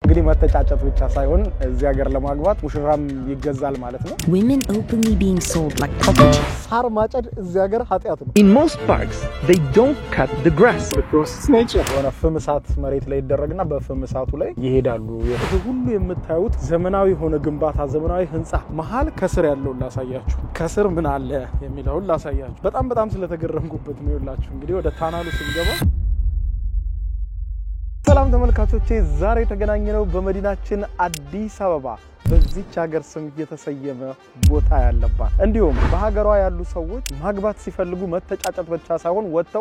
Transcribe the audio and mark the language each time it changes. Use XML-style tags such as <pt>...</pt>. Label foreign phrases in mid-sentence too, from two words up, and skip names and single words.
<am>እንግዲህ መተጫጨት ብቻ ሳይሆን እዚህ ሀገር ለማግባት ሙሽራም ይገዛል ማለት ነው</am> <en>Women openly being sold like property</en> <am>ሳር ማጨድ እዚህ ሀገር ኃጢያት ነው</am> <en>In most parks they don't cut the grass because nature</en> <am>ሆነ ፍምሳት መሬት ላይ ይደረግና በፍምሳቱ ላይ ይሄዳሉ ይሄ ሁሉ የምታዩት ዘመናዊ ሆነ ግንባታ ዘመናዊ ህንጻ መሃል ከስር ያለው ላሳያችሁ ከስር ምን አለ የሚለው ላሳያችሁ በጣም ስለተገረምኩበት ነው ይላችሁ እንግዲህ ወደ ታናሉ ስንገባ ሰላም ተመልካቾቼ ዛሬ ተገናኘነው በመዲናችን አዲስ አበባ በዚህች ሀገር ስም የተሰየመ ቦታ ያለባት እንዲሁም በሀገሯ ያሉ ሰዎች ማግባት ሲፈልጉ መተጫጨት ብቻ ሳይሆን ወጥተው</am>